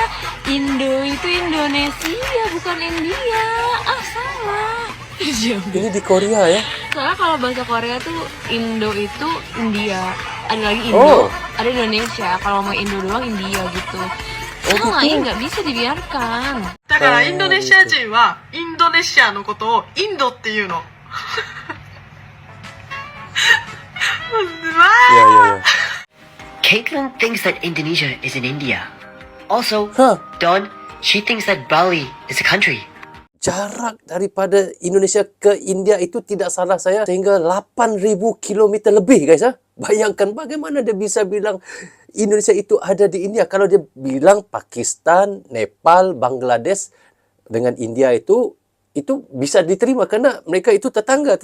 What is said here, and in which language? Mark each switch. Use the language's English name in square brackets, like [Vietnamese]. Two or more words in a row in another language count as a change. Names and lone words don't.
[Indonesian] Indo itu Indonesia, bukan India. Ah, salah. Ini di Korea ya? Soalnya kalau bahasa Korea tuh Indo itu India. Ada lagi Indo, ada Indonesia. Kalau mau Indo doang India gitu. Salah, ini nggak bisa dibiarkan. [Japanese] だからインドネシア人はインドネシアのことをインドっていうの。 [Indonesian] Ya, ya, ya. [English] Caitlin thinks that Indonesia is in India. Also, Hah? Dawn, she thinks that Bali is a country. [Malay] Jarak daripada Indonesia ke India itu tidak salah saya sehingga 8,000 kilometer lebih guys ya. [Indonesian] Bayangkan bagaimana dia bisa bilang Indonesia itu ada di India. Kalau dia bilang Pakistan, Nepal, Bangladesh dengan India itu bisa diterima karena mereka itu tetangga.